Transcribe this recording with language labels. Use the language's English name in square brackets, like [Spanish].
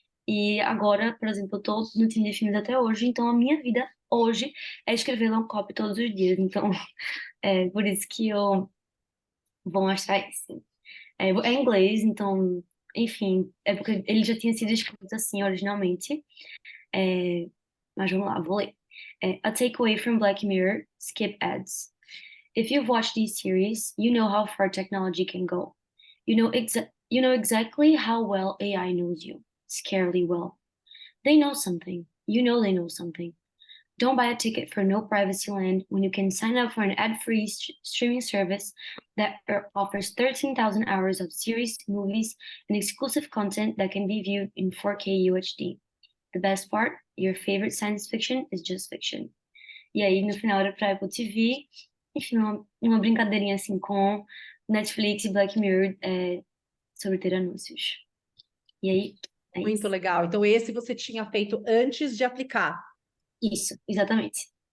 [Portuguese] E agora, por exemplo, eu tô no time de filmes até hoje, então a minha vida hoje é escrever long copy todos os dias. Então, é por isso que eu vou mostrar isso. É em inglês, então, enfim, é porque ele já tinha sido escrito assim originalmente. É, mas vamos lá, vou ler. [English] A takeaway from Black Mirror: skip ads. If you've watched these series, you know how far technology can go. You know exactly how well AI knows you. Scarily well. They know something. You know they know something. Don't buy a ticket for no privacy land when you can sign up for an ad-free streaming service that offers 13,000 hours of series, movies, and exclusive content that can be viewed in 4K UHD. The best part, your favorite science fiction is just fiction. [Portuguese] E aí, no final, era pra Apple TV. Enfim, uma brincadeirinha assim com Netflix e Black Mirror sobre ter anúncios. E aí, é Muito isso. legal. Então, esse você tinha feito antes de aplicar. Isso, exatamente.